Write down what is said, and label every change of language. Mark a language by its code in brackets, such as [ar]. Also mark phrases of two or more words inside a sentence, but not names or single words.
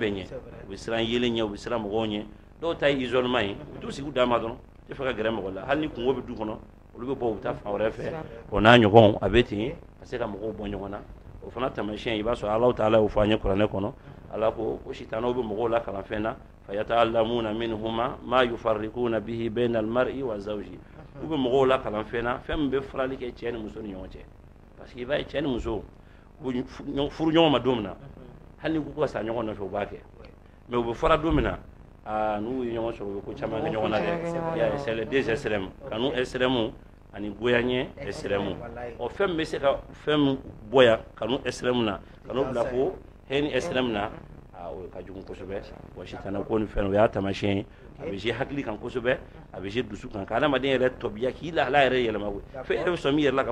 [bm] bɛɛ ɲɛ u bɛ siran yelen ɲɛ u bɛ siran mɔgɔw ɲɛ dɔw ta ye isolement ye u t'u sigi u dama dɔrɔn u tɛ fɛ ka gɛrɛ mɔgɔ la hali ni kungo bɛ du kɔnɔ olu bɛ bɔ u bɛ taa fan wɛrɛ fɛ o n'a ɲɔgɔnw a bɛ ten ka se ka mɔgɔw bɔ ɲɔgɔn na o fana taamasiyɛn i b'a sɔrɔ [ar] الله تعالى [bm] y'o fɔ an ye kuranɛ kɔnɔ Ala ko sitanaw bɛ mɔgɔw la kalan fɛn na [ar] فيتعلمون منهما ما يفرقون به بين المرء وزوجه [bm] u bɛ mɔgɔw la kalan fɛn na fɛn min bɛ farali kɛ cɛ ni muso ni ɲɔgɔn cɛ [fr] parce que [bm] i b'a ye cɛ ni muso furu ɲɔgɔn ma don min na hali ni k'u ka sa ɲɔgɔn nɔfɛ u b'a kɛ mais u bɛ fara don min na n'u ye ɲɔgɔn sɔrɔ u bɛ ko caman kɛ ɲɔgɔn na dɛ [fr] c'est les deux extrêmes [bm] kanu extrême ani goyaɲɛ extrême o fɛn min bɛ se ka fɛn min bonya kanu extrême na kanu bila fo hɛni extrême na o ka jugu kosɛbɛ wa sitana ko ni fɛn o y'a taamasiyɛn ye a bɛ jouer hakili kan kosɛbɛ a bɛ jouer dusu kan ka adamaden yɛrɛ tɔbiya k'i lahala yɛrɛ yɛlɛma koyi fo e yɛrɛ bɛ sɔn min yɛrɛ la k'a